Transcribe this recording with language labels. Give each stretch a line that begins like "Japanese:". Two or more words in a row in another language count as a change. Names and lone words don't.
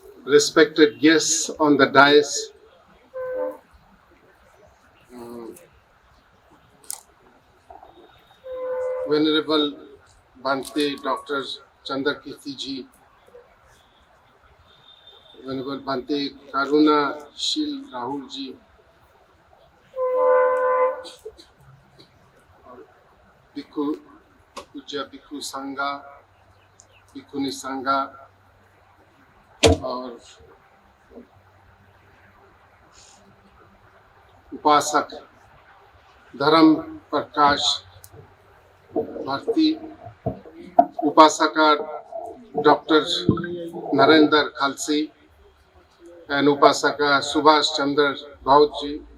English: respected guests on the dais, Venerable Bhante Dr. Chandrakirti ji, Venerable Bhante Karuna Shil Rahul ji, Bhikkhu Pujya Bhikkhu Sangha, Bhikkhuni Sangha
Hindi: और उपासक धर्म प्रकाश भारती, उपासका डॉक्टर नरेंद्र खालसी एंड उपासका सुभाष चंद्र राउत जी